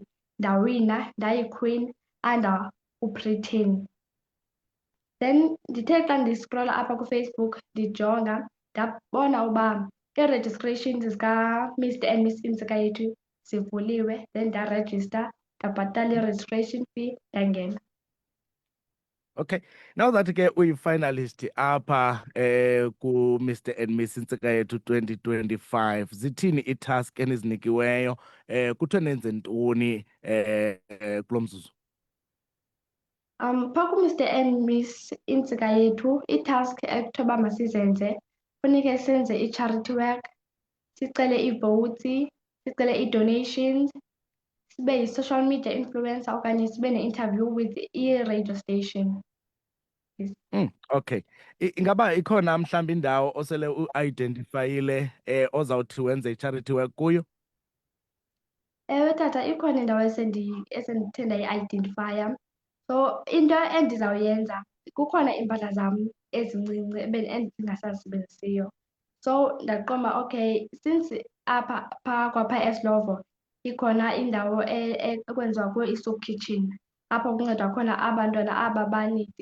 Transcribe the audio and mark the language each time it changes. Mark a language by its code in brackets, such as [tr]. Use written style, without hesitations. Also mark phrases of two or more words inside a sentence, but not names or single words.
[xh] Ndawina, ndayi-queen under uPreteen. Then ndithe xa ndiscrolla apha kuFacebook ndijonga ndabona uba ii-registrations zikaMr and Miss Intsika Yethu zivuliwe. Then ndarejista, ndabhatala i- [en] registration fee, [xh] ndangena. Okay. [en] Now that [xh] ke uyi-finalist apha ku-Mr and Miss Intsika Yethu 2025, zithini ii-task enizinikiweyo kuthiwe nenze ntoni kulo mzuzu? Phaa kuMr and Miss Intsika Yethu ii-task ekuthiwa uba masizenze funeke senze i- [en] charity work, [xh] sicele ii-votes, sicele ii-donations, sibe yi- [en] social media influencer [xh] okanye sibe ne- [en] interview with [xh] i-radio station. Okay. Ingaba ikhona mhlawumbi indawo osele u-identifayile ozawuthi wenze i- [en] charity work [xh] kuyo? Ewe tata, ikhona indawo esendithe ndayi-identifaya. So into endizawuyenza, kukhona iimpahla zam ezincinci endingasazisebenzisiyo. So ndaqonda okay, since apha kwaphaa eSlovo ikhona indawo ekwenziwa kuyo i- [en] soup kitchen [xh] apho kuncedwa khona abantwana aba banidi.